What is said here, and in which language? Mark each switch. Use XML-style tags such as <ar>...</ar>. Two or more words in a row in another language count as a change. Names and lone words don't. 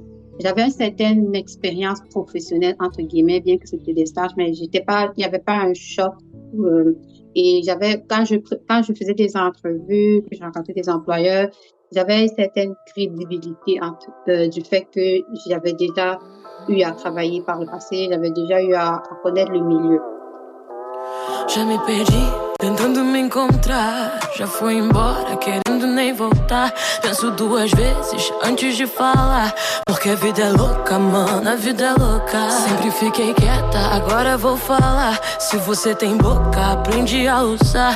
<fr>J'avais une certaine expérience professionnelle, entre guillemets, bien que c'était des stages, mais il n'y avait pas un choc. Et quand je faisais des entrevues, que je rencontrais des employeurs, j'avais une certaine crédibilité du fait que j'avais déjà eu à travailler par le passé, j'avais déjà eu à connaître le milieu.</fr> <pt>Já me perdi, tentando me encontrar. Já fui embora, querendo nem voltar. Penso duas vezes antes de falar. Porque a vida é louca, mano, a vida é louca. Sempre fiquei quieta, agora vou falar. Se você tem boca, aprende a usar.</pt>